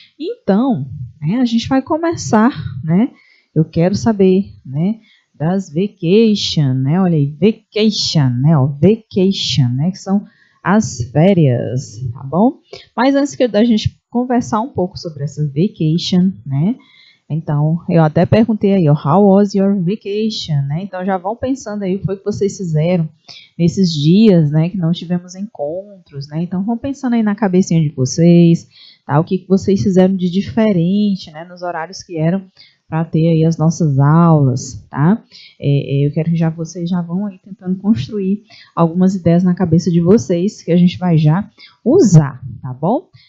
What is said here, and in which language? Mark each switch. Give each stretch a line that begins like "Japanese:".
Portuguese: Então, né, a gente vai começar, né? Eu quero saber, né, das vacation, né? Olha aí, vacation, né? Ó, vacation, né? Que são as férias, tá bom? Mas antes da gente conversar um pouco sobre essa vacation, né? Então, eu até perguntei aí, ó,
English: how was your vacation,
Portuguese: né? Então, já vão pensando aí o que foi que vocês fizeram nesses dias, né, que não tivemos encontros, né? Então, vão pensando aí na cabecinha de vocês, tá? O que vocês fizeram de diferente, né, nos horários que eram para ter aí as nossas aulas, tá? Eu quero que vocês já vão aí tentando construir algumas ideias na cabeça de vocês que a gente vai já usar, tá bom?